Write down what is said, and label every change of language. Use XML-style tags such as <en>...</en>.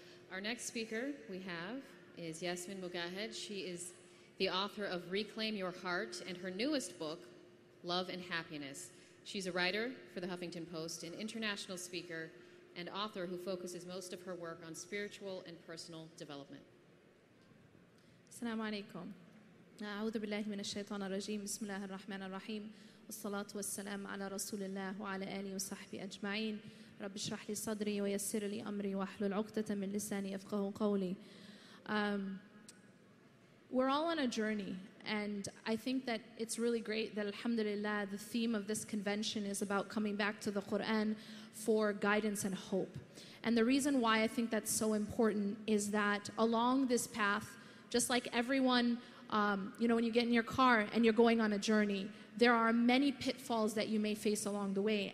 <en>Our next speaker we have is Yasmin Mogahed. She is the author of Reclaim Your Heart and her newest book, Love and Happiness. She's a writer for the Huffington Post, an international speaker, and author who focuses most of her work on spiritual and personal development.</en> <ar>السلام عليكم. أعوذ بالله من الشيطان الرجيم. بسم الله الرحمن الرحيم. والصلاة والسلام على رسول الله وعلى آله وصحبه أجمعين. رب اشرح لي صدري ويسر لي أمري واحلل عقدة من لساني يفقهوا قولي.</ar> <en>We're all on a journey, and I think that it's really great that, alhamdulillah, the theme of this convention is about coming back to the Quran for guidance and hope. And the reason why I think that's so important is that along this path, just like everyone, when you get in your car and you're going on a journey, there are many pitfalls that you may face along the way.</en>